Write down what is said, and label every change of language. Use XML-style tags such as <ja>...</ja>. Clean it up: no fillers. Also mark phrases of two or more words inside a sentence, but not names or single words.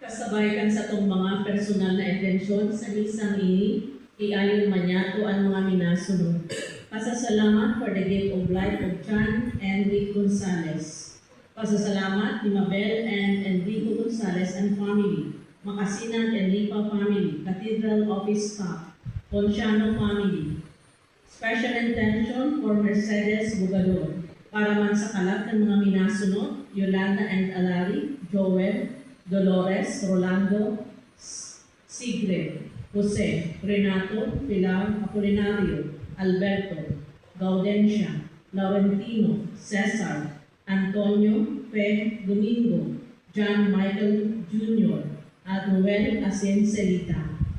<bik>Kasabay kan sa itong mga personal na intensyon sa isang ini, iayon man niya to ang mga minasunod.</bik> <en>Pasasalamat for the gift of life of Chan and Rick Gonzalez.</en> <bik>Pasasalamat ni Mabel and Enrico Gonzalez</bik> <en>and family.</en> <bik>Makasinan and Lipa family. Cathedral Office Staff. Ponciano family.</bik> <en>Special intention for Mercedes Bugador.</en> <bik>Para man sa kalat ng mga minasunod, Yolanda and Alari, Joel, Dolores, Rolando, Sigrid, Jose, Renato, Pilar, Apolinario, Alberto, Gaudencia, Laurentino, Cesar, Antonio, Fe, Domingo, John Michael Jr., at Noel Asencelita.</bik>